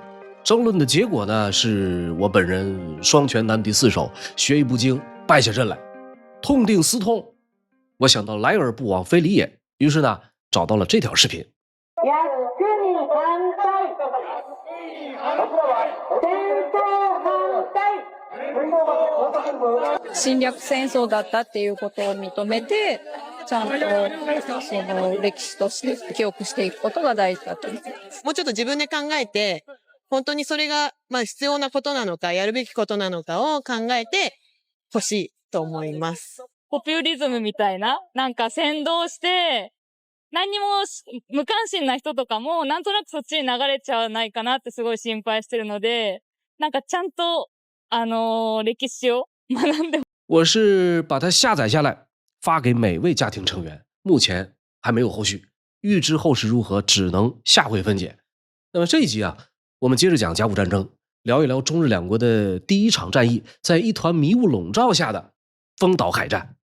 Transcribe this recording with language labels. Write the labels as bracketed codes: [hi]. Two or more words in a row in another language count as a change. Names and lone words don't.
[zh] 争论的结果呢，是我本人双拳难敌四手，学艺不精，败下阵来，痛定思痛，我想到来而不往非礼也，于是呢找到了这条视频。 [ja] 侵略戦争だったっていうことを認めて、ちゃんとその歴史として記憶していくことが大事だと思います。もうちょっと自分で考えて、本当にそれが必要なことなのか、やるべきことなのかを考えてほしいと思います。ポピュリズムみたいな、なんか先導して、何にも無関心な人とかもなんとなくそっちに流れちゃわないかなってすごい心配してるので、なんかちゃんと歴史を学んで。 [zh] 我是把它下载下来发给每位家庭成员，目前还没有后续，预知后事如何只能下回分解。那么这一集啊，我们接着讲甲午战争，聊一聊中日两国的第一场战役，在一团迷雾笼罩下的丰岛海战。